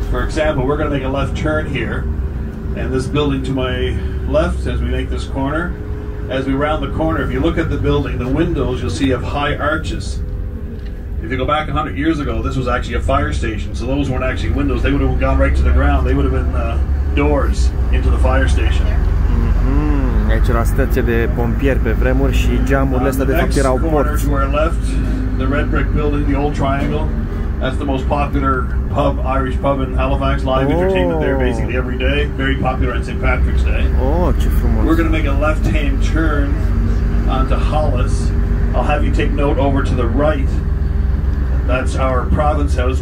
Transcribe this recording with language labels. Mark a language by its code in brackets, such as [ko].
[en] For example, we're going to make a left turn here, and this building to my left, as we make this corner, as we round the corner, if you look at the building, the windows you'll see have high arches. If you go back 100 years ago, this was actually a fire station, so those weren't actually windows. They would have gone right to the ground. They would have been doors into the fire station. [ro] Aici era stație de pompieri pe vremuri și geamurile astea de fapt erau porți. [en] To our left, the red brick building, the old triangle. That's the most popular pub, Irish pub in Halifax. Live entertainment there basically every day. Very popular on St. Patrick's Day. [ro] Oh, ce frumos. [en] We're going to make a left-hand turn onto Hollis. I'll have you take note over to the right. That's our province house.